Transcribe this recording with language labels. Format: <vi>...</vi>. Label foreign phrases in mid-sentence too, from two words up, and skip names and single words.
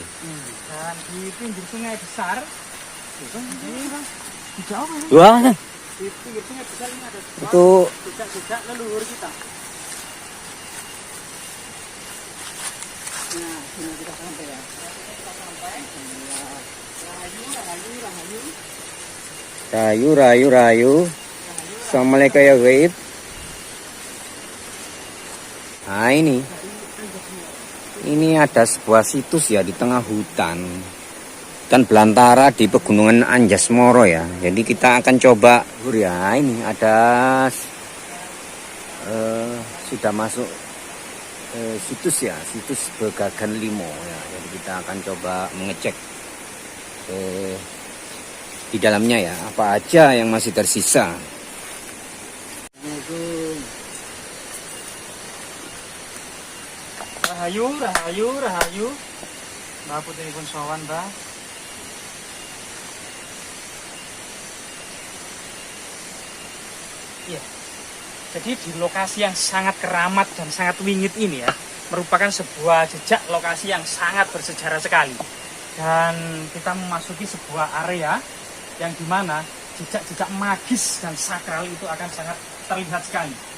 <id>Dan di pinggir sungai besar, Di Jawa ya. Wah, di pinggir sungai besar ini ada itu jejak-jejak leluhur kita. Nah, sini kita sampai ya. Kita sampai.</id> <jv>Rahayu, rahayu, rahayu. rayu, rayu, rayu.</jv> <ar>السلام عليكم يا غيب.</ar> <id>Nah ini ada sebuah situs ya di tengah hutan dan belantara di pegunungan Anjas-Moro ya. Jadi kita akan coba ya, ini ada sudah masuk situs ya, situs Begagan Limo ya. Jadi kita akan coba mengecek di dalamnya ya, apa aja yang masih tersisa.</id> <jv>Rahayu, rahayu, rahayu. Mbak putri pun sowan, Mbak. Iya.</jv> <id>Jadi di lokasi yang sangat keramat dan sangat wingit ini ya, merupakan sebuah jejak lokasi yang sangat bersejarah sekali. Dan kita memasuki sebuah area yang dimana jejak-jejak magis dan sakral itu akan sangat terlihat sekali.</id>